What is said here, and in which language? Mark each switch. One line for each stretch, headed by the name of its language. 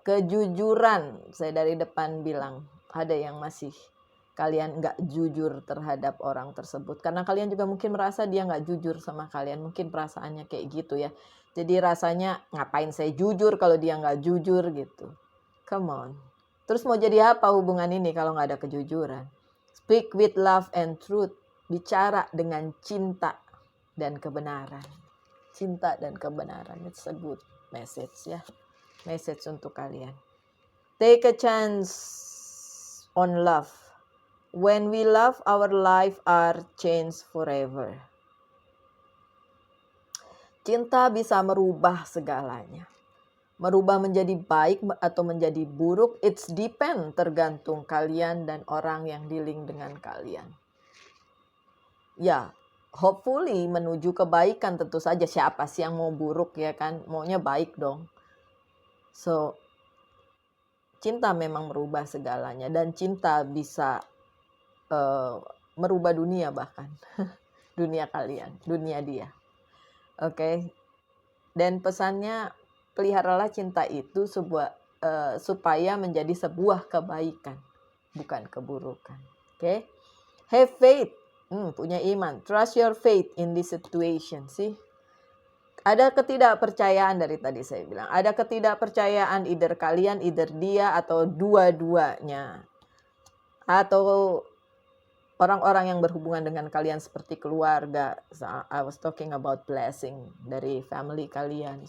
Indonesian: Kejujuran. Saya dari depan bilang. Ada yang masih kalian nggak jujur terhadap orang tersebut. Karena kalian juga mungkin merasa dia nggak jujur sama kalian. Mungkin perasaannya kayak gitu ya. Jadi rasanya ngapain saya jujur kalau dia nggak jujur gitu.
English: Come on.
Indonesian: Terus mau jadi apa hubungan ini kalau nggak ada kejujuran?
English: Speak with love and truth.
Indonesian: Bicara dengan cinta dan kebenaran. Cinta dan kebenaran.
English: It's a good message
Indonesian: ya. Message untuk kalian.
English: Take a chance on love. When we love, our life are changed forever.
Indonesian: Cinta bisa merubah segalanya. Merubah menjadi baik atau menjadi buruk,
English: it's depend,
Indonesian: tergantung kalian dan orang yang dealing dengan kalian. Ya, hopefully menuju kebaikan tentu saja. Siapa sih yang mau buruk ya kan? Maunya baik dong. So, cinta memang merubah segalanya dan cinta bisa merubah dunia bahkan. Dunia kalian, dunia dia. Oke. Dan pesannya, peliharalah cinta itu supaya menjadi sebuah kebaikan, bukan keburukan. Oke?
English: Have faith,
Indonesian: punya iman.
English: Trust your faith in this situation.
Indonesian: Sih, ada ketidakpercayaan dari tadi saya bilang. Ada ketidakpercayaan either kalian, either dia, atau dua-duanya. Atau orang-orang yang berhubungan dengan kalian seperti keluarga.
English: So, I was talking about blessing dari family kalian.